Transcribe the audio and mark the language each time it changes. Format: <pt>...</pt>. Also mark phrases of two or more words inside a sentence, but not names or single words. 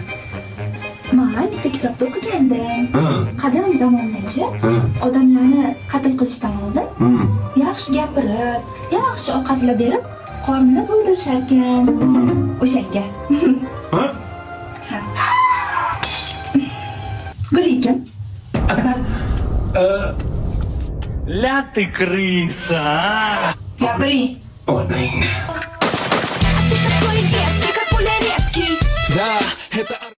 <uz>Men bitta kitobda o'qigandim. Qadim zamondachi odamlarni qatl qilishdan oldin yaxshi gapirib, yaxshi ovqatlab berib, qornini to'ydirishar ekan. O'shanga. Ha? Gulikim.</uz> <ru>Ля ты крыса, а!</ru> <uz>Gapiring. O'ynang.</uz> <ru>Такой дерзкий, как пуля резкий. Да, это</ru>